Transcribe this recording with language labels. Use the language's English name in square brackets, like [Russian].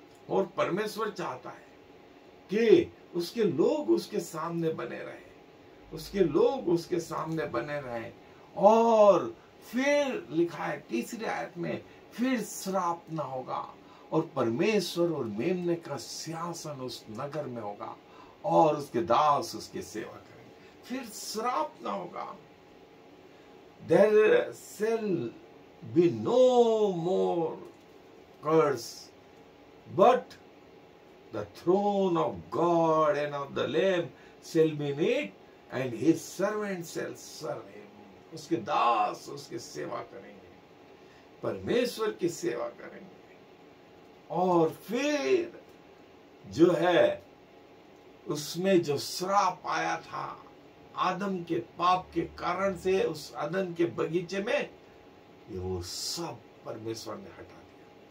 [Hindi] और परमेश्वर चाहता है कि उसके लोग उसके सामने बने रहे, उसके लोग उसके सामने बने रहे। और फिर लिखा है 3री आयत में, फिर श्राप ना होगा और परमेश्वर और मेमने का सिंहासन उस नगर में होगा और उसके दास उसकी सेवा करेंगे। फिर श्राप ना होगा। [English] There shall be no more curse, but the throne of God and of the Lamb shall be in it, and his servants shall serve him. [Hindi] उसके दास उसकी सेवा करेंगे, परमेश्वर की सेवा करेंगे। और फिर जो है उसमें जो श्राप आया था आदम के पाप के कारण से, उस अदन के बगीचे में, ये वो सब परमेश्वर ने हटा दिया।